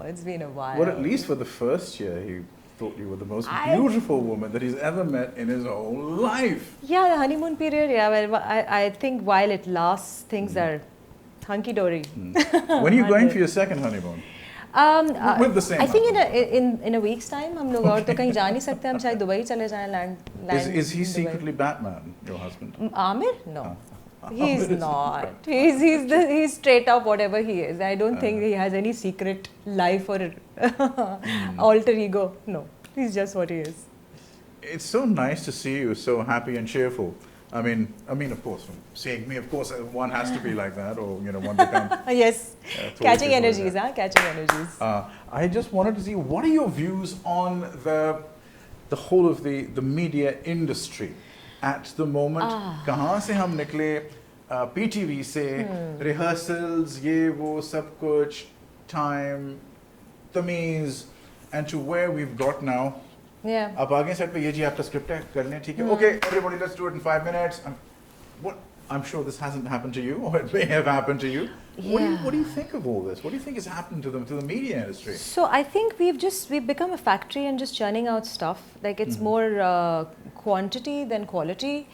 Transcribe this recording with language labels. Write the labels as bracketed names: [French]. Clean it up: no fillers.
[English] It's been a while. Well, at least for the first year, he thought you were the most I- beautiful woman that he's ever met in his whole life. Yeah, the honeymoon period. Yeah, well, I think while it lasts, things are hunky dory. When are you going for your second honeymoon? With the same I think husband. in a week's time [Urdu] हम लोग और तो कहीं जा नहीं सकते. हम शायद दुबई चले जाएं land. [English] Is he in Dubai. secretly Batman, your husband? Amir? No. He's not. He's straight up whatever he is. I don't think he has any secret life or alter ego. No. He's just what he is. It's so nice to see you so happy and cheerful. I mean, of course, from seeing me, of course, one has to be like that, or one becomes. Yes. towards Catching people like energies, that. huh? Catching energies. I just wanted to see, what are your views on the whole of the media industry at the moment? [Urdu] कहाँ से हम निकले? [English] PTV से, rehearsals, [Urdu] ये वो सब कुछ, [English] time, तमीज़, and to where we've got now. Yeah. [Urdu] अब आगे सेट पे ये जी आपका स्क्रिप्ट है, कर लें, ठीक है? [English] Okay, everybody, let's do it in 5 minutes. I'm sure this hasn't happened to you, or it may have happened to you. Yeah. What do you think of all this? What do you think has happened to the media industry? So I think we've become a factory and just churning out stuff. Like it's more quantity than quality.